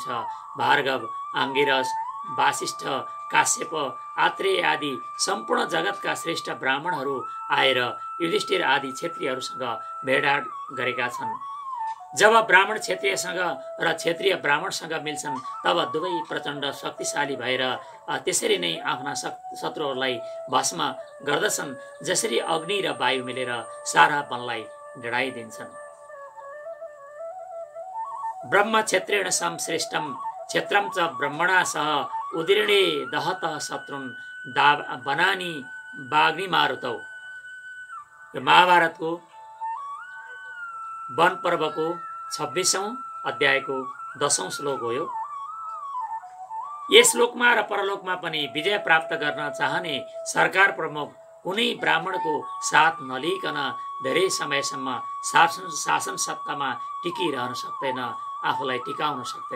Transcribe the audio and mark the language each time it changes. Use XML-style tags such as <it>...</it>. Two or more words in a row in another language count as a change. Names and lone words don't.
<ne>भार्गव, आङ्गिरस, वासिष्ठ, काश्यप, आत्रेय आदि सम्पूर्ण जगतका श्रेष्ठ ब्राह्मणहरू आएर युधिष्ठिर आदि क्षेत्रीयहरूसँग भेटघाट गरेका छन्। जब ब्राह्मण क्षेत्रीयसँग र क्षेत्रीय ब्राह्मणसँग मिल्छन् तब दुवै प्रचण्ड शक्तिशाली भएर त्यसरी नै आफ्ना शत्रुहरूलाई भस्म गर्दछन् जसरी अग्नि र वायु मिलेर सारा वनलाई ढडाइदिन्छन्।</ne> <sa>ब्रह्म क्षेत्रेण सम श्रेष्ठम क्षेत्रम च ब्रह्मणा सह उदीर्णे दहत शत्रुन वनानि बाग्नि मारुतौ।</sa> <ne>महाभारतको वन पर्वको 26औं अध्यायको 10औं श्लोक हो। यस लोकमा र परलोकमा पनि विजय प्राप्त गर्न चाहने सरकार प्रमुख कुनै ब्राह्मणको साथ नलिकन धेरै समयसम्म शासन सत्तामा टिकिरहन सक्दैन, आफूलाई टिकाउन सक्दैन।</ne>